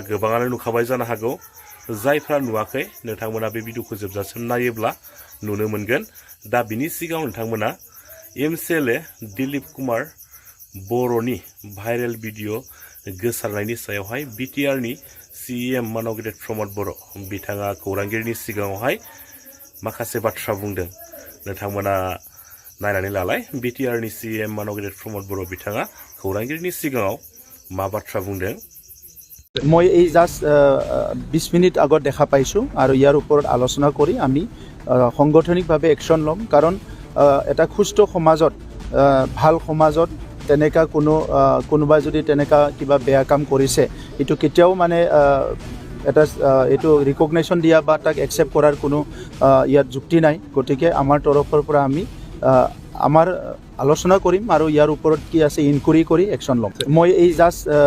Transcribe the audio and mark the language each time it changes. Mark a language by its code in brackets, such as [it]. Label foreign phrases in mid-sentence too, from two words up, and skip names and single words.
[brx] गोबाङानो नुखाबाय जानो हागौ जायफ्रा नुवाखै नोंथांमोना बे भिडिअखौ जोबजासिम नायोब्ला नुनो मोनगोन दा बिनि सिगाङाव नोंथांमोना MCLA दिलीप कुमार बर'नि भाइरेल भिडिअ गोसारनायनि सायावहाय BTR नि CM मानगिरिद प्रमोद बर' बिथाङा खौरांगिरिनि सिगाङावहाय माखासे बाथ्रा बुंदों नोंथांमोना नायनानै लालाय BTR नि CM मानगिरिद प्रमोद बर' बिथाङा खौरांगिरिनि सिगाङाव मा बाथ्रा बुंदों [as] মই এই জাস্ট 20 মিনিট আগত দেখা পাইছোঁ আৰু ইয়াৰ ওপৰত আলোচনা কৰি আমি সাংগঠনিকভাৱে একশ্যন ল'ম কাৰণ এটা সুস্থ সমাজত ভাল সমাজত তেনেকা কোনোবাই যদি তেনেকা কিবা বেয়া কাম কৰিছে এটো কেতিয়াও মানে এটা এটো ৰিকগনিশ্যন দিয়া বা তাক একচেপ্ট কৰাৰ কোনো ইয়াত যুক্তি নাই গতিকে আমাৰ তৰফৰ পৰা আমি আমাৰ আলোচনা কৰিম আৰু ইয়াৰ ওপৰত কি আছে ইনকুৱাৰি কৰি একশ্যন ল'ম মই এই জাস্ট